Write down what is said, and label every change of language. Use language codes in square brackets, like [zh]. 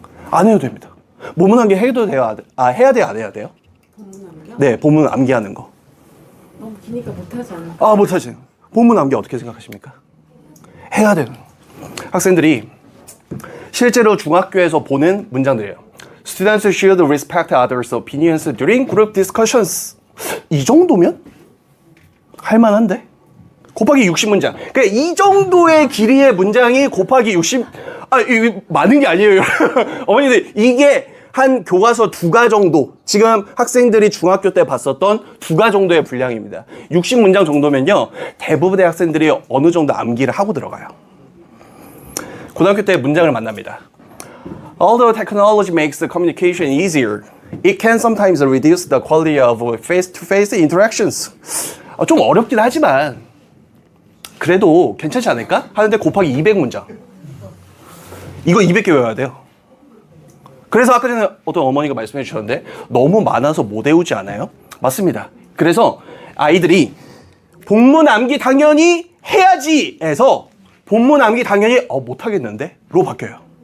[ko] 안 해도 됩니다. 본문 암기 해도 돼요? 해야 돼요? 안 해야 돼요? 본문 암기요? 네, 본문 암기하는 거. 너무 기니까 못하지 않을까? 못하지. 본문 암기 어떻게 생각하십니까? 해야 되는. 학생들이 실제로 중학교에서 보는 문장들이에요. [en] Students should respect others' opinions during group discussions. [ko] 이 정도면 할만한데? 곱하기 60문장. 그러니까 이 정도의 길이의 문장이 곱하기 60. 이거 많은 게 아니에요. 어머니들, 이게 한 교과서 2가 정도, 지금 학생들이 중학교 때 봤었던 2가 정도의 분량입니다. 60문장 정도면요, 대부분의 학생들이 어느 정도 암기를 하고 들어가요. 고등학교 때 문장을 만납니다. [en] Although technology makes the communication easier, it can sometimes reduce the quality of face-to-face interactions. [ko] 좀 어렵긴 하지만 그래도 괜찮지 않을까? 하는데 곱하기 200문장. 이거 200개 외워야 돼요. 그래서 아까 전에 어떤 어머니가 말씀해 주셨는데 너무 많아서 못 외우지 않아요? 맞습니다. 그래서 아이들이 본문 암기 당연히 해야지 해서 본문 암기 당연히 못하겠는데? 로 바뀌어요.